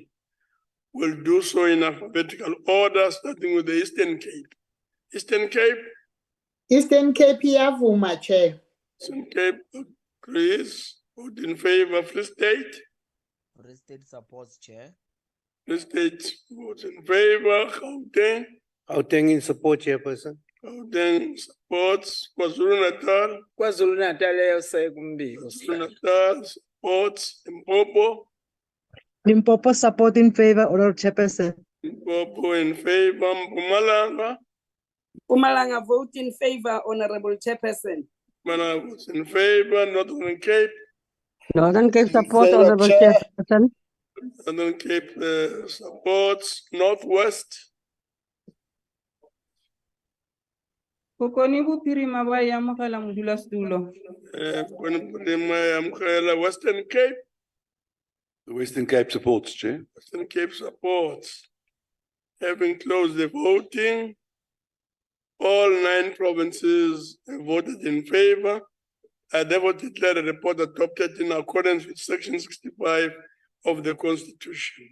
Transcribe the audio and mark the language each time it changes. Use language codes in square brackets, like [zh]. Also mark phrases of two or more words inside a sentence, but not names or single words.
[en] We'll do so in alphabetical order, starting with the Eastern Cape. Eastern Cape? Eastern Cape, iyavuma, Chair. Eastern Cape agrees. Vote in favor. Free State? Free State supports, Chair. Free State votes in favor. Gauteng? Gauteng in support, Chairperson. Gauteng supports. KwaZulu-Natal? KwaZulu-Natal KwaZulu-Natal supports. Limpopo? Limpopo support in favor, Honorable Chairperson. Limpopo in favor. Mpumalanga? Mpumalanga vote in favor, Honorable Chairperson. Mpumalanga votes in favor. Northern Cape? Northern Cape support, Honorable Chairperson. Northern Cape supports. Northwest? [tn] Kokoni Bupirima ba yamukela modulasetulo. [en] Western Cape? The Western Cape supports, Chair. Western Cape supports. Having closed the voting, all 9 provinces have voted in favor. I therefore declare the report adopted in accordance with Section 65 of the Constitution.